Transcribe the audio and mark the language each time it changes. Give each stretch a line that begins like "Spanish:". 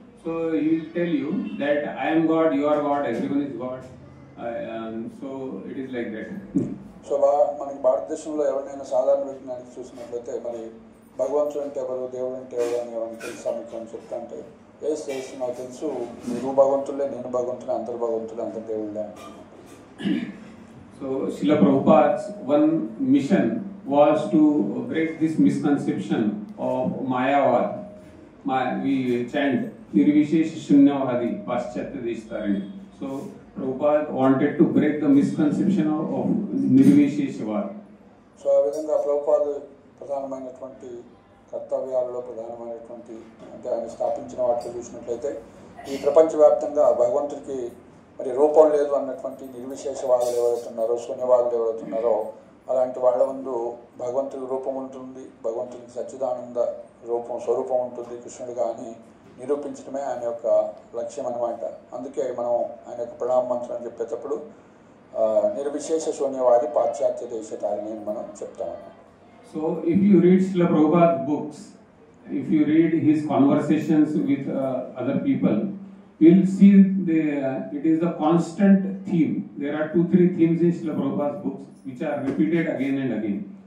English: So he will tell you that I am God, you are God, everyone is God. So it is like that.
Telugu: So మనకి భారతదేశంలో ఎవరినైనా సాధారణ వ్యక్తిని చూసినట్లయితే మరి భగవంతుడు అంటే ఎవరు, దేవుడు అంటే ఎవరు అని ఎవరిని తెలుసా మీకు అని చెప్తా అంటే ఏసు నాకు తెలుసు, నువ్వు భగవంతులే, నేను భగవంతులే, అందరు భగవంతులే, అందరు దేవుళ్ళే.
English: So Srila Prabhupada's one mission was to break this misconception of Mayavad. We chant
Sanskrit: Nirvishesh Shunyavadi Paschatya Deshtarani.
English: So Prabhupada wanted to break the misconception of Nirvisheshavad.
Telugu: So ఆ విధంగా ప్రభుపాద ప్రధానమైనటువంటి కర్తవ్యాలలో ప్రధానమైనటువంటి అంటే ఆయన స్థాపించిన వాటిలో చూసినట్లయితే ఈ ప్రపంచవ్యాప్తంగా భగవంతుడికి మరి రూపం లేదు అన్నటువంటి నిర్విశేషవాదులు ఎవరైతున్నారో, శూన్యవాదులు ఎవరైతున్నారో అలాంటి వాళ్ళ ముందు భగవంతుడి రూపం ఉంటుంది, భగవంతుడికి సచ్చిదానంద స్వరూపం ఉంటుంది కృష్ణుడిగా అని నిరూపించడమే ఆయన యొక్క లక్ష్యం అన్నమాట. అందుకే మనం ఆయన యొక్క ప్రణామ మంత్రం చెప్పేటప్పుడు
Sanskrit: నిర్విశేష శూన్యవాది పాశ్చాత్య దేశతారిణి
Telugu: అని మనం చెప్తామన్నమాట.
English: So if you read Srila Prabhupada's books, if you read his conversations with other people, you will see it is a constant theme. There are 2-3 themes in Srila Prabhupada's books which are repeated again and again.